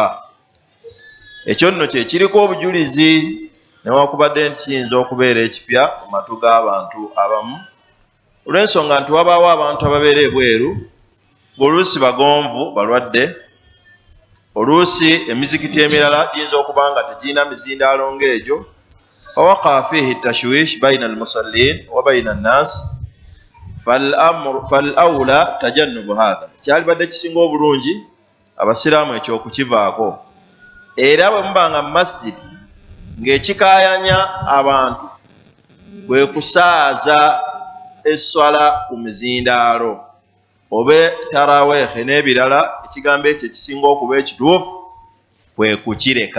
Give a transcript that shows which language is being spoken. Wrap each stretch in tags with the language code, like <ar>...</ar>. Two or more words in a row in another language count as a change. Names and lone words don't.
<lg>Ekyo nno kye kiriko obujulizi newakubadde nti kiyinza okubeera ekipya mu matu g'abantu abamu, olw'ensonga nti wabaawo abantu ababeera ebweru ng'oluusi bagonvu balwadde, oluusi emizikiti emirala giyinza okuba nga tegirina mizindaalo ng'egyo.</lg> <ar>فوقع فيه تشويش بين المصلين وبين الناس فالأولى تجنب هذا.</ar> <lg>Kyalibadde kisinga obulungi abasiraamu ekyokukivaako. Era bwe muba nga mu masjid ng'ekikaayanya abantu kwe kusaaza esswala ku mizindaalo oba taraweehe n'ebirala, ekigambo ekyo ekisinga okuba ekituufu kwe kukireka.</lg>